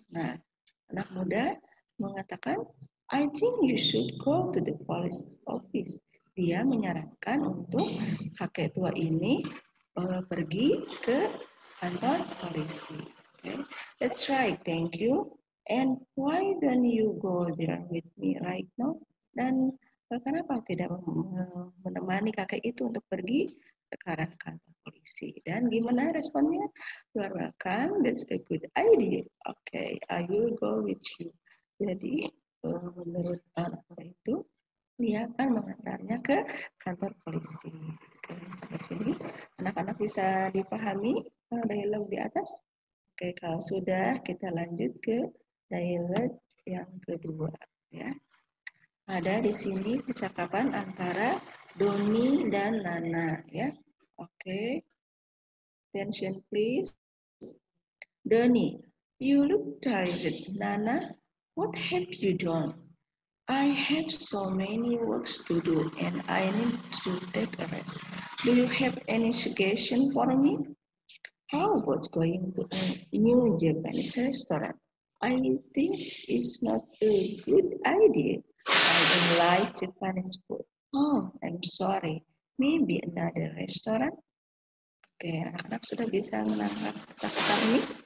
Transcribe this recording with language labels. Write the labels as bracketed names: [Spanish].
[Indonesian] Nah, anak muda mengatakan, [English] I think you should go to the police office. [Indonesian] Dia menyarankan untuk kakek tua ini pergi ke kantor polisi. Okay. [English] That's right, thank you. And why don't you go there with me right now? [Indonesian] Dan kenapa tidak menemani kakek itu untuk pergi sekarang ke kantor polisi? Dan gimana responnya? [English] You are welcome, that's a good idea. Okay, I will go with you. [Indonesian] Jadi menurut anak itu, dia akan mengantarnya ke kantor polisi. Oke, sampai sini anak-anak bisa dipahami dialog di atas. Oke, kalau sudah kita lanjut ke dialog yang kedua, ya. Ada di sini percakapan antara Doni dan Nana, ya. Oke. [English] Attention please. Doni, you look tired. Nana, what have you done? I have so many works to do and I need to take a rest. Do you have any suggestion for me? How about going to a new Japanese restaurant? I think it's not a good idea. I don't like Japanese food. Oh, I'm sorry. Maybe another restaurant? [Indonesian] Oke, anak-anak sudah bisa menangkap percakapan ini?